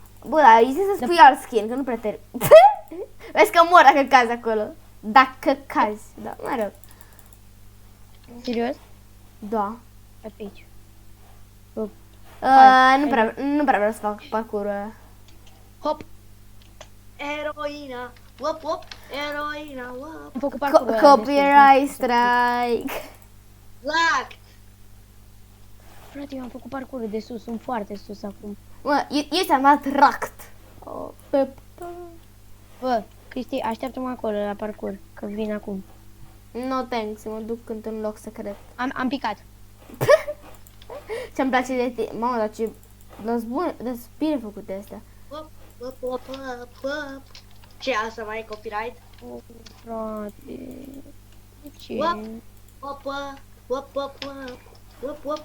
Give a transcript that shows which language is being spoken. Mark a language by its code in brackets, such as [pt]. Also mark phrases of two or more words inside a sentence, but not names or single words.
[ro] Bă, dar îi să spui alt skin, că nu prea te... Vezi că mor dacă cazi acolo. Dacă cazi, da, mă rog. Serios? Da. Pe aici. Nu prea vreau să fac parcurul ăla. Hop! Eroina, wop wop, eroina, wop. Am făcut parcurul ăla [en] Copyright strike. [ro] Lac! Frate, eu am făcut parcurul de sus, sunt foarte sus acum. Mă, eu ți-am dat ract. Bă, Cristi, așteaptă-mă acolo la parcur, că vin acum. [en] No thanks, [ro] mă duc într-un loc secret. Am picat. Ce-mi place de tine. Mamă, dar ce... Dar bine făcute astea. Wop, wop, wop, wop, wop. Ce asta mai e copyright? Oh, frate... Ce? Wop, wop, wop, wop, wop, wop, wop, wop.